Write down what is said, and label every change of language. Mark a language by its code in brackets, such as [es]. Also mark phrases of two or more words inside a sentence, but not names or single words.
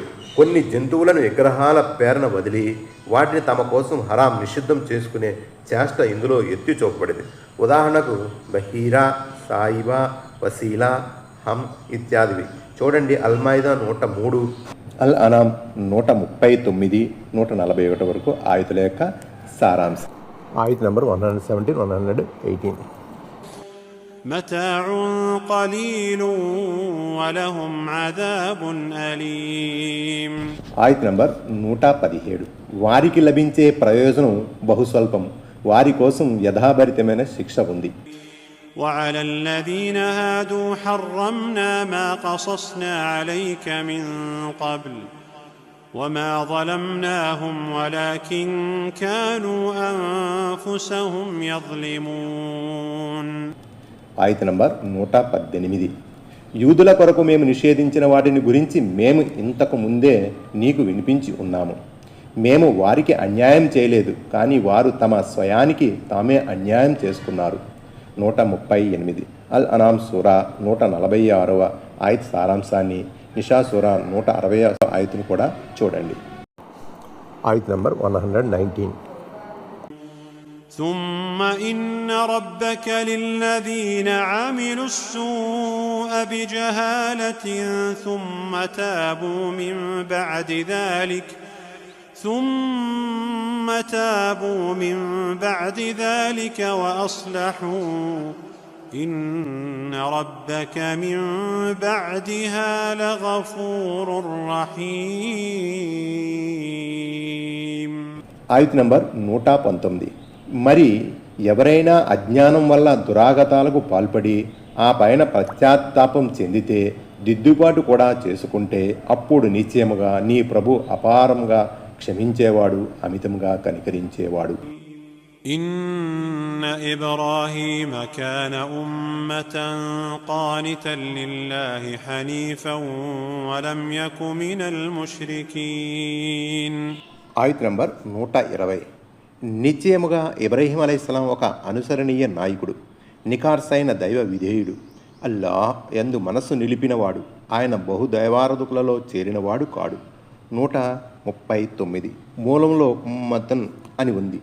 [te] కొన్ని జంతువులను విగ్రహాల పేరున వదిలి వాటిని తమ కోసం హరాం నిషిద్ధం చేసుకునే చేష్ట ఇందులో ఎత్తి చూపబడింది. ఉదాహరణకు బహీరా, సాయిబా, వసీలా, హమ్ ఇత్యాదివి. చూడండి అల్-మాయిదా 103, అల్-అనామ్ 139, 141 వరకు ఆయతుల యొక్క సారాంశం. ఆయత్ నంబర్ 117, 118. [ar] متاع قليل ولهم عذاب أليم. [te] ఆయత్ నంబర్ 117. వారికి లభించే ప్రయోజనం బహుస్వల్పం, వారి కోసం యథాభరితమైన శిక్ష ఉంది. [ar] وعلى الذين هادوا حرمنا ما قصصنا عليك من قبل وما ظلمناهم ولكن كانوا أنفسهم يظلمون. [te] ఆయత నంబర్ 118. యూదుల కొరకు మేము నిషేధించిన వాటిని గురించి మేము ఇంతకు ముందే నీకు వినిపించి ఉన్నాము. మేము వారికి అన్యాయం చేయలేదు, కానీ వారు తమ స్వయానికి తామే అన్యాయం చేసుకున్నారు. 138. అల్ అనామ్ సూరా 146వ ఆయత్ సారాంశాన్ని, నిషా సూరా 160వ ఆయతును కూడా చూడండి. ఆయత్ నంబర్ 119. [ar] ثم إن ربك للذين عملوا السوء بجهالة ثم تابوا من بعد ذلك وأصلحوا إن ربك من بعدها لغفور رحيم. [te] ఆయత్ నంబర్ 119. మరి ఎవరైనా అజ్ఞానం వల్ల దురాగతాలకు పాల్పడి ఆ పైన పశ్చాత్తాపం చెందితే దిద్దుబాటు కూడా చేసుకుంటే అప్పుడు నిశ్చయముగా నీ ప్రభు అపారంగా క్షమించేవాడు, అమితంగా కనికరించేవాడు. [ar] إن إبراهيم كان أمة قانتا لله حنيفا ولم يك من المشركين. [te] ఆయత్ నంబర్ 120. నిశ్చయముగా ఇబ్రాహీం అలైహిస్సలాం ఒక అనుసరణీయ నాయకుడు, నికార్సైన దైవ విధేయుడు, అల్లాహ్ యందు మనస్సు నిలిపినవాడు, ఆయన బహుదైవారాధకులలో చేరినవాడు కాడు. 139. మూలంలో ఉమ్మతన్ అని ఉంది.